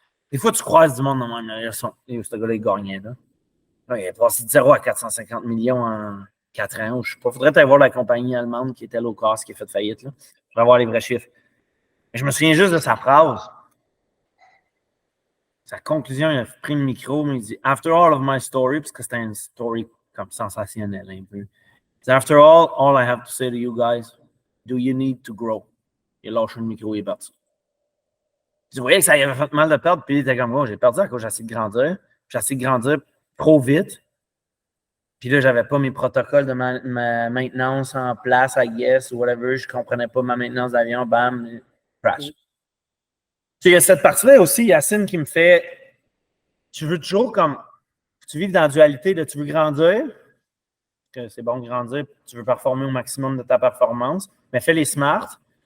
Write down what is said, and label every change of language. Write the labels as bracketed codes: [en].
[fr] Des fois, tu croises du monde dans le même. Ce gars-là, il gagnait, là. Il a passé de 0 à 450 millions en 4 ans. Je sais pas. Faudrait aller voir la compagnie allemande qui était low cost, qui a fait faillite, là. Faudrait voir les vrais chiffres. Mais je me souviens juste de sa phrase. Sa conclusion, il a pris le micro, mais il dit [en] After all of my story, [fr] parce que c'était une story comme sensationnelle, un peu. [en] After all I have to say to you guys, do you need to grow? [fr] Il a lâché le micro, il est parti. Tu voyais que ça lui avait fait mal de perdre, puis il était comme, j'ai perdu à cause j'ai essayé de grandir. J'ai essayé de grandir trop vite. Puis là, j'avais pas mes protocoles de ma maintenance en place, [en] I guess, [fr] ou whatever. Je comprenais pas ma maintenance d'avion, bam, crash. Tu sais, il y a cette partie-là aussi, Yacine, qui me fait, tu veux toujours comme, tu vis dans la dualité de tu veux grandir, que c'est bon de grandir, tu veux performer au maximum de ta performance, mais fais les smart.